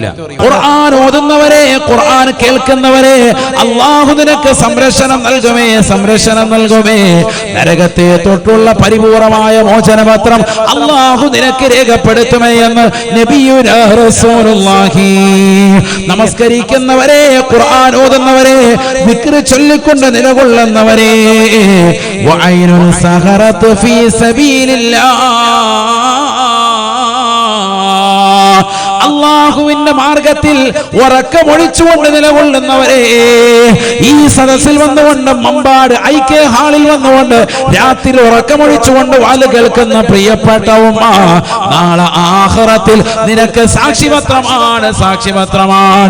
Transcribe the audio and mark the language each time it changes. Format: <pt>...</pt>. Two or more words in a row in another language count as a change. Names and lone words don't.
<ml>ഖുർആൻ ഓതുന്നവരെ, ഖുർആൻ കേൾക്കുന്നവരെ, അല്ലാഹു നിനക്ക് സംരക്ഷണം നൽകുമേ, സംരക്ഷണം നൽകുമേ. നരകത്തെ തൊട്ടുള്ള പരിപൂർണമായ മോചനപത്രം അല്ലാഹു നിനക്ക് രേഖപ്പെടുത്തുമേ എന്ന്</ml> <ar>نبينا رسول الله.</ar> <ml>നമസ്കരിക്കുന്നവരെ, ഖുർആൻ ഓതുന്നവരെ, ദിക്ർ ചൊല്ലിക്കൊണ്ട് നിലകൊള്ളുന്നവരെ,</ml> <ar>وعين سهرت في سبيل الله,</ar> <ml>അല്ലാഹുവിന്റെ മാർഗത്തിൽ ഉറക്കമൊഴിച്ചുകൊണ്ട് നിലകൊള്ളുന്നവരെ, ഈ സദസ്സിൽ വന്നുകൊണ്ട്, മമ്പാട് ഐക്യ ഹാളിൽ വന്നുകൊണ്ട് രാത്രി ഉറക്കമൊഴിച്ചുകൊണ്ട് വാല് കേൾക്കുന്ന പ്രിയപ്പെട്ട ഉമ്മ, നാളെ ആഖിറത്തിൽ നിനക്ക് സാക്ഷിപത്രമാണ്, സാക്ഷിപത്രമാണ്.</ml>